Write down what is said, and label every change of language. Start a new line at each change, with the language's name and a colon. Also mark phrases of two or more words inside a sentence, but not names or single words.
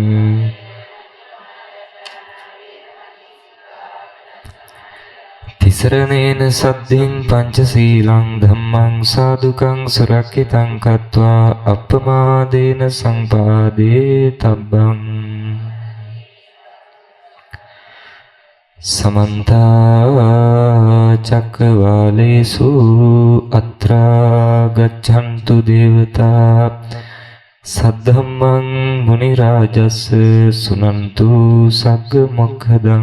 Pali: තිසරණේන සද්ධින් පංචශීලං ධම්මං සාදුකං සුරක්ඛිතං කତ୍වා අප්පමාදේන සම්පාදේ තබ්බං. සමන්ත චක්කවාලේසු අත්‍රා ගච්ඡන්තු දේවතා සද්ධම්මං මුනි රාජස් සුනන්තු සග්ග මොක්ඛදං.